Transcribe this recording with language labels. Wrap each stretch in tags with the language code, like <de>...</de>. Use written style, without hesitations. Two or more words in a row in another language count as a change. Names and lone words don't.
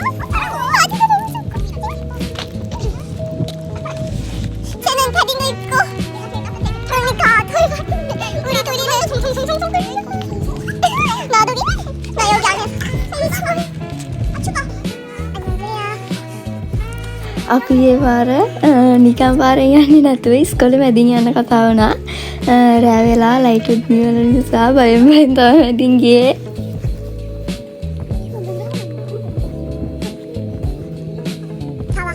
<ko>진짜 너무 추워. 쟤는 패딩을 입고 그러니까 털 같은데 우리 둘이는 송송송송 떨려. 나둘이? 나 여기 안에 너무 추워. 아 추워. 안녕하세요.</ko> <si>අපි ඒ පාර නිකන් පාරෙන් යන්නේ නැතුව ඉස්කෝලේ මැදින් යන කතාව වුණා. රෑ වෙලා ලයිට් උත් නිවන නිසා බයෙන් තමයි මැදින් ගියේ.</si> <ko>잡아.</ko>